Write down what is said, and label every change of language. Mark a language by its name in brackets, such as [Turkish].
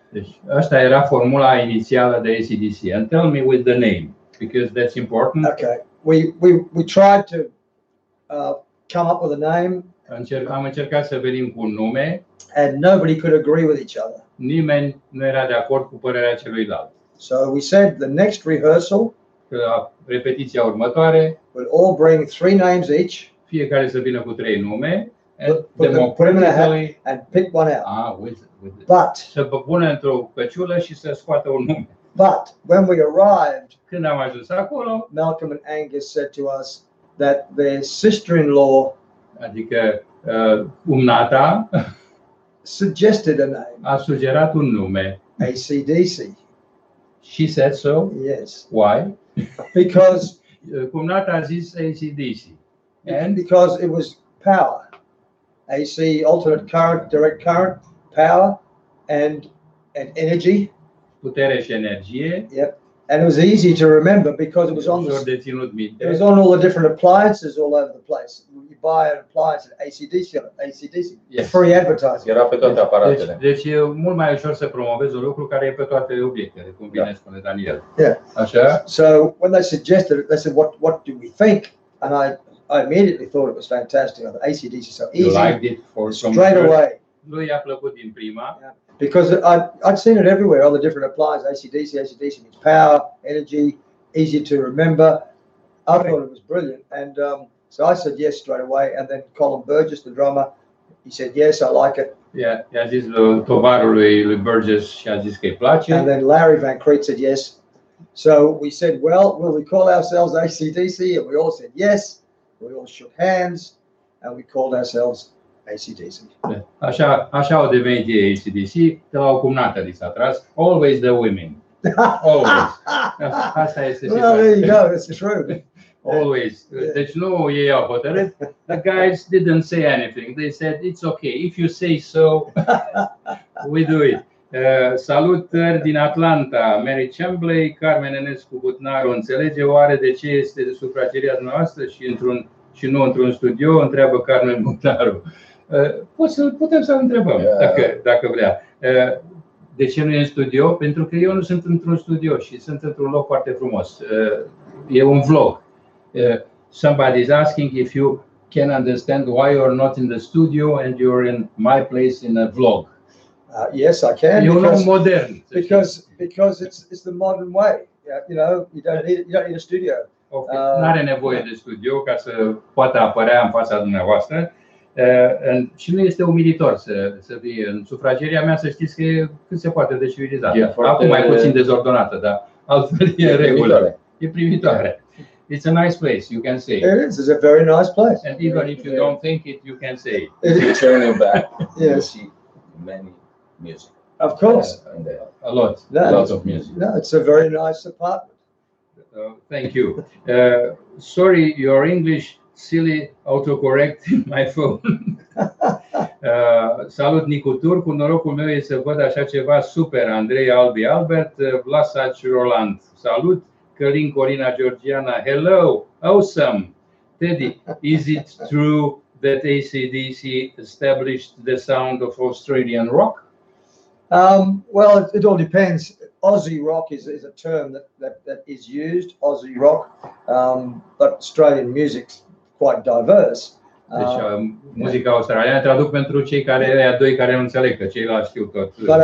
[Romanian] Deci asta era formula inițială de AC/DC. [English] And tell me with the name, because that's important. Okay, we tried to come up with a name. [Romanian] Am încercat să venim cu un nume. [English] And nobody could agree with each other. [Romanian] Nimeni nu era de acord cu părerea celuilalt. [English] So we said the next rehearsal, [Romanian] la repetiția următoare, [English] we'll all bring 3 names each. [Romanian] Fiecare să vină cu 3 nume. [English] Put them in a hat and pick one out. But [Romanian] să pună într-o căciulă și să scoată un nume. [English] But when we arrived, [Romanian] când am ajuns acolo, [English] Malcolm and Angus said to us that their sister-in-law, [Romanian] adică umnata, [English] suggested a name. [Romanian] A sugerat un nume. [English] AC/DC. She said so? Yes. Why? Because [Romanian] cumnata a zis AC/DC. [English] And because it was power. AC, alternate current, direct current, power and energy. [Romanian] Putere și energie. [English] Yep. And it was easy to remember because it was on it was on all the different appliances all over the place. You buy an appliance at AC/DC. Yes. Free advertising. [Romanian] Era pe toate aparatele. Deci e mult mai ușor să promovezi un lucru care e pe toate obiectele, cum bine spune Daniel. [English] Yeah. [Romanian] Așa? [English] So when they suggested it, they said, "What do we think?" And I immediately thought it was fantastic. AC/DC so easy. You liked it straight away. [Romanian] Lui i-a plăcut din prima. [English] Yeah. Because I'd seen it everywhere, all the different appliances, AC/DC. AC/DC means power, energy, easy to remember. I thought it was brilliant. And so I said yes straight away. And then Colin Burgess, the drummer, he said, yes, I like it. [Romanian] I-a zis tovarului lui Burgess și a zis că îi place. [English] And then Larry Van Creet said yes. So we said, well, will we call ourselves AC/DC? And we all said yes. We all shook hands and we called ourselves AC/DC. [Romanian] Așa au devenit ei AC/DC, de la o cumnată li s-a tras. [English] Always the women. Always. [Romanian] Asta este situația. [English] Well, there you go, that's true. [Romanian] Always. Deci nu ei au hotărât. [English] The guys didn't say anything. They said, it's okay. If you say so, we do it. [Romanian] Salutări din Atlanta, Mary Chambley, Carmen Enescu Butnaru, înțelege oare de ce este de sufrageria noastră și nu într-un studio? Întreabă Carmen Butnaru. Putem să-l întrebăm, dacă vrea. De ce nu e în studio? Pentru că eu nu sunt într-un studio și sunt într-un loc foarte frumos. E un vlog. [English] Somebody is asking if you can understand why you're not in the studio and you're in my place in a vlog. Yes, I can. Modern. Because it's the modern way. You know, you don't need a studio. [Romanian] N-are nevoie de studio ca să poată apărea în fața dumneavoastră. Și nu este umilitor să fie în sufrageria mea, să știți că e cât se poate de civilizat. Acum mai puțin dezordonată, dar altfel e în regulă. E primitoare. [English] It's a nice place, you can say. It is. It's a very nice place. And even if you don't think it, you can say it. If you turn it back, you see many music. Of course. A lot. Lots of music. No, it's a very nice apartment. Thank you. Sorry, your English silly autocorrect in my phone. [Romanian] Salut, Nicu Turcu. Norocul meu e să văd așa ceva super. Andrei Albi Albert, Vlasac Roland. Salut. [English] Călin Corina Georgiana. Hello. Awesome. Teddy, is it true that AC/DC established the sound of Australian rock? Well, it all depends. Aussie rock is a term that is used, Aussie rock, but Australian music's quite diverse. [Romanian] Deci muzica australiană, traduc pentru cei doi care nu înțeleg, că ceilalți știu tot.